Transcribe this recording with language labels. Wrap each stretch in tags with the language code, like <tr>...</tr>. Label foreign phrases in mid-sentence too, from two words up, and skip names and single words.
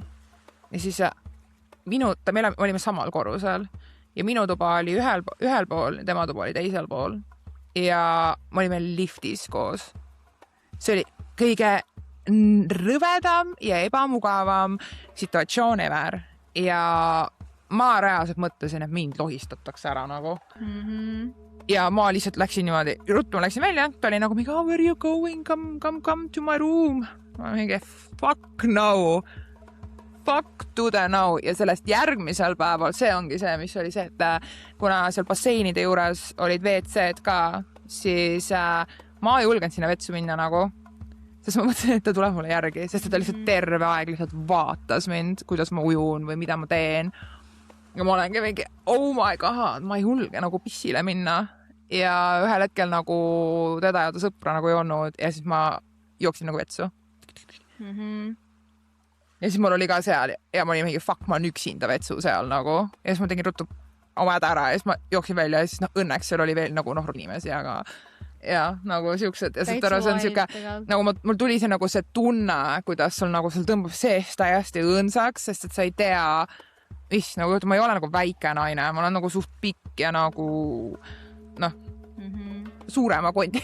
<et>Ja siis me olime samal korrusel ja minu tuba oli ühel pool, tema tuba oli teisel pool ja me olime liftis koos. See oli kõige rõvedam ja ebamugavam situatsioon ever ja ma reaalselt mõtlesin, et mind lohistatakse ära nagu. Ja ma lihtsalt läksin niimoodi, ruttu ma läksin välja, ta oli nagu mingi,</et> <en>where are you going, come to my room.</en> <et>Ma mingi,</et> <en>fuck no, fuck to the no.</en> <et>Ja sellest järgmisel päeval, see ongi see, mis oli see, et kuna seal basseinide juures olid WC-d ka, siis ma ei julgenud sinna vetsu minna nagu. Sest ma mõtlesin, et ta tuleb mulle järgi, sest ta lihtsalt terve aeg lihtsalt vaatas mind, kuidas ma ujun või mida ma teen. ja ma olengi mingi,</et> <en>oh my god,</en> <et>ma ei julge nagu pissile minna. Ja ühel hetkel nagu teda ja ta sõpra nagu ei olnud ja siis ma jooksin nagu vetsu. Ja siis mul oli ka seal ja ma olin mingi, fuck, ma olen üksinda vetsu seal nagu. Ja siis ma tegin ruttu oma häda ära ja siis ma jooksin välja ja siis õnneks seal oli veel nagu inimesi, aga ja nagu siuksed ja see on siuke, nagu mul tuli see nagu see tunne, kuidas sul nagu sul tõmbab seest täiesti õõnsaks, sest et sa ei tea, nagu ma ei ole nagu väike naine, ma olen nagu suht pikk ja nagu suurema kondi.</et>